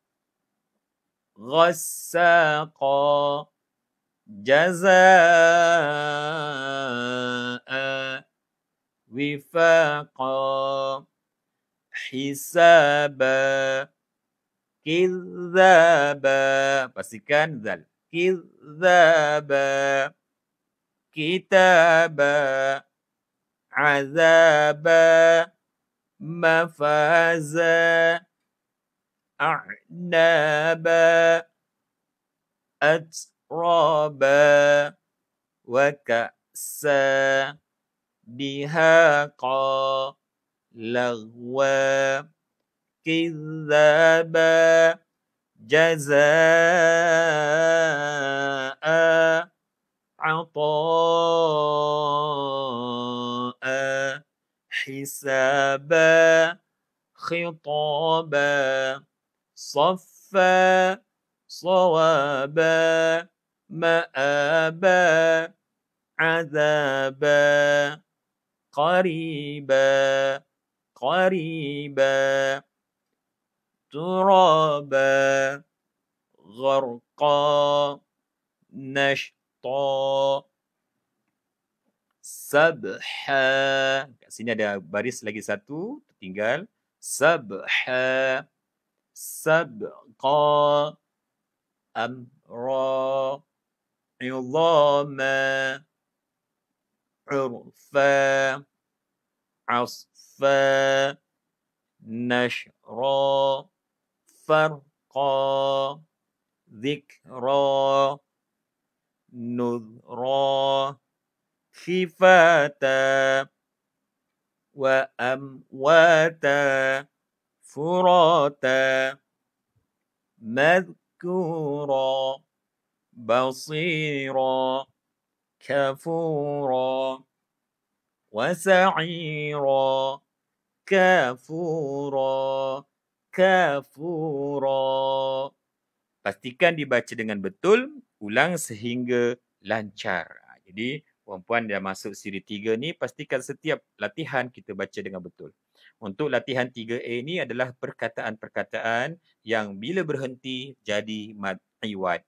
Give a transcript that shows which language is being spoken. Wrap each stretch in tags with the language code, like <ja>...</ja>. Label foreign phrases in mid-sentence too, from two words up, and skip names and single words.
<ar>غساقا جزاء وفاقا حسابا كذابا.</ar> <ms>Pastikan zal.</ms> <ar>كذابا كتابا عذابا, مفازا أعنابا أترابا وكأسا دهاقا لغوا, كذابا جزاء عطاء حسابا خطابا, صفا, صوابا, مآبا, عذابا, قريبا, قريبا, ترابا, غرقا, نشطا, sabha.</ar> <ms>Kat sini ada baris lagi satu tertinggal.</ms> <ar>سبحا سبقا أمرا عظاما عرفا, عصفا نشرا فرقا ذكرا نذرا كفاتا, وأمواتا فراتا مذكورا, بصيرا كافورا وسعيرا كافورا كافورا.</ar> <ms>Pastikan dibaca dengan betul, ulang sehingga lancar. Jadi perempuan dah masuk siri 3 ni, pastikan setiap latihan kita baca dengan betul. Untuk latihan 3A ni adalah perkataan-perkataan yang bila berhenti jadi</ms> <ar>مد عوض.</ar>